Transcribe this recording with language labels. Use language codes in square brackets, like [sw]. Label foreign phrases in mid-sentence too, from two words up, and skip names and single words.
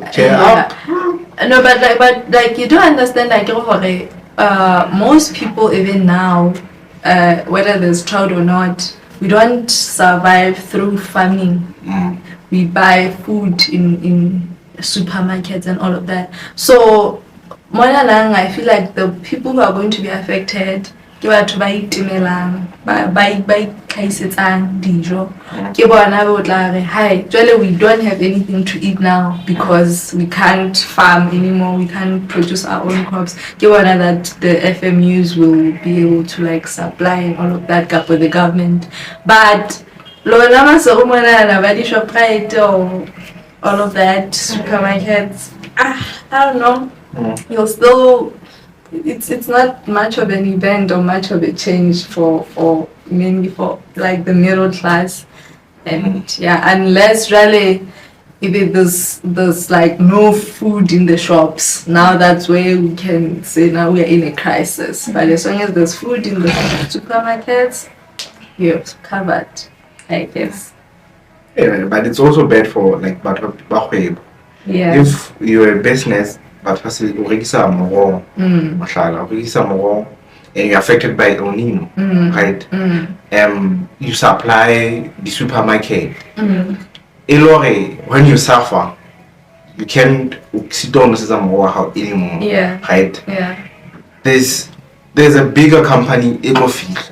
[en] No, but like you don't understand, like most people even now, whether there's drought or not, we don't survive through farming. We buy food in supermarkets and all of that. So I feel like the people who are going to be affected, [tn] ke batho ba itemelang ba itlhaisetsang dijo, ke bona ba tla re hi jwale [en] we don't have anything to eat now because we can't farm anymore, we can't produce our own crops. [tn] Ke bona [en] that the FMUs will be able to like supply and all of that for the government. But [tn] lona masorumonana ba di [en] Shoprite or all of that supermarkets, I don't know, you'll still, it's not much of an event or much of a change for mainly for like the middle class. And unless really if there's like no food in the shops, now that's where we can say now we are in a crisis. But as long as there's food in the supermarkets, you're covered, I guess. Yeah, but it's also bad for like bakgwebo. Yeah. If you're a business, but firstly, [tn] o rekisa moroho, mashallah, o rekisa moroho, [en] and you're affected by El Nino, right? You supply the supermarket. When you suffer, you can't sit down and say moroho anymore, right? Yeah. There's a bigger company, Ecofil.